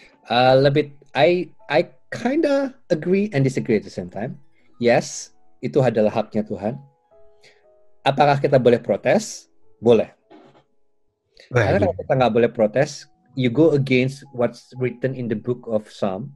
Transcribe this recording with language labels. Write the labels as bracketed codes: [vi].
[en] I kinda agree and disagree at the same time. [id] Yes, itu adalah haknya Tuhan. Apakah kita boleh protes? Boleh. Karena kalau kita nggak boleh protes, [en] you go against what's written in the book of Psalm.